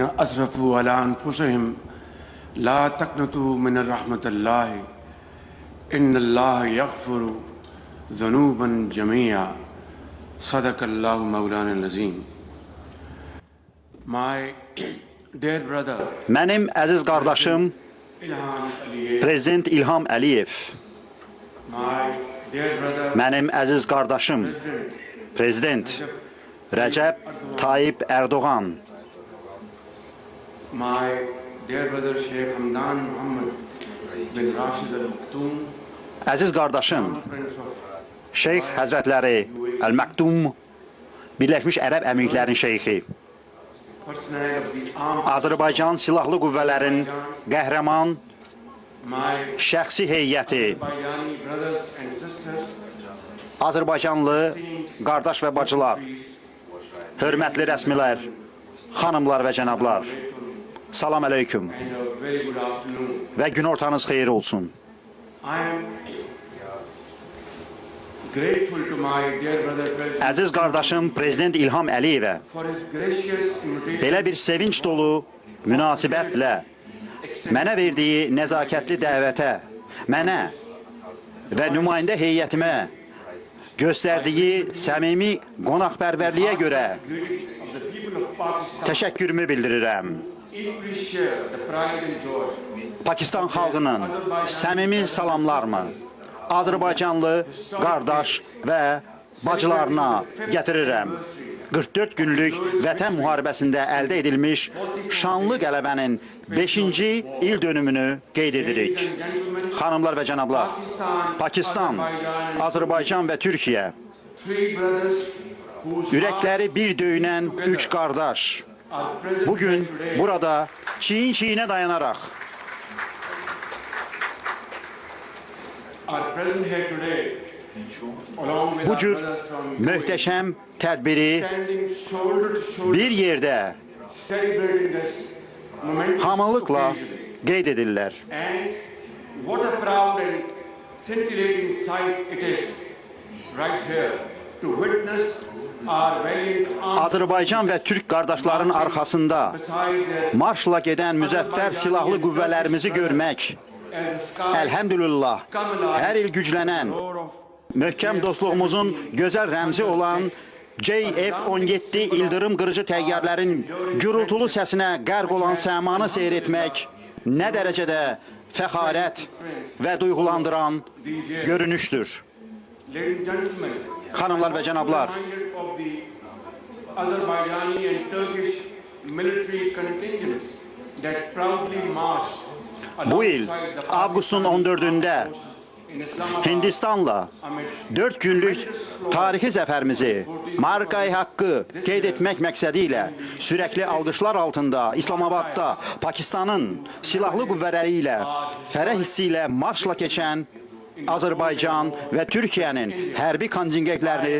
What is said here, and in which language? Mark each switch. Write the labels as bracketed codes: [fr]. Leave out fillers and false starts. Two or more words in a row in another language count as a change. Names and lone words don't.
[ar] أسرفوا على أنفسهم لا تقنطوا من رحمة الله إن الله يغفر ذنوبا جميعا صدق الله مولانا عظيم. [en] My dear brother, [az] Mənim əziz qardaşım Prezident İlham Əliyev [en] My dear brother, [az] Mənim əziz qardaşım, Prezident Rəcəb Tayyip Erdoğan, [en] my dear brother Sheikh Hamdan Muhammad bin Rashid Al Maktoum, [az] əziz qardaşım, [en] Prince of [az] Şeyx Həzrətləri Əl-Məktум, Birləşmiş Ərəb Əmirliklərinin şeyxi, [en] personnel of the armed, [az] Azərbaycan Silahlı Qüvvələrin qəhrəman [en] my [az] şəxsi heyəti, [en] Bayani brothers and sisters, [az] Azərbaycanlı qardaş və bacılar, hörmətli rəsmilər, xanımlar və cənablar, salam əleyküm [en] and a very good afternoon. [az] və günortanız xeyir olsun. [en] I am grateful to my dear brother President [az] Əziz qardaşım Prezident İlham Əliyevə [en] for his gracious invitation [az] belə bir sevinç dolu münasibətlə mənə verdiyi nəzakətli dəvətə, mənə və nümayəndə heyətimə göstərdiyi səmimi qonaqpərvərliyə görə [en] of the people of Pakistan. [az] təşəkkürümü bildirirəm. [en] Equally share the pride and joy [az] Pakistan xalqının səmimi salamlarımı Azərbaycanlı qardaş və bacılarına gətirirəm. 44 günlük Vətən müharibəsində əldə edilmiş şanlı qələbənin 5-ci il dönümünü qeyd edirik. Xanımlar və cənablar, Pakistan, Azərbaycan və Türkiyə [en] three brothers whose [az] ürəkləri bir döyünən üç qardaş [en] are present [az] bugün [en] today. [az] burada çiyin-çiyinə dayanaraq [en] Are present here today along with [az] bu [en] our [az] cür [en] brothers from [az] möhtəşəm tədbiri [en] standing shoulder to shoulder [az] bir yerdə [en] celebrating this momentous [az] hamılıqla [en] occasion. [az] qeyd edirlər. [en] And what a proud and scintillating sight it is right here to witness our valiant armed [az] Azərbaycan və Türk qardaşların arxasında [en] beside their [az] marşla gedən müzəffər silahlı qüvvələrimizi görmək, [en] as the skies [az] əlhəmdülillah, hər il güclənən, [en] roar of [az] möhkəm dostluğumuzun gözəl rəmzi olan JF-17 ildırım qırıcı təyyarələrin gürültülü səsinə qərq olan səmanı seyr etmək nə dərəcədə fəxarət və duyğulandıran görünüşdür. [en] ladies and gentlemen, [az] Xanımlar və cənablar, [en] reminded of the Azerbaijani and Turkish military contingents that proudly marched [az] bu il [en] alongside the [az] avqustun 14-də [en] in Islamabad [az] Hindistanla 4 günlük tarixi zəfərimizi markayı haqqı qeyd etmək məqsədi ilə sürəkli alqışlar altında İslamabadda Pakistanın silahlı qüvvələri ilə fərəh hissi ilə marşla keçən Azərbaycan və Türkiyənin hərbi kontingentlərini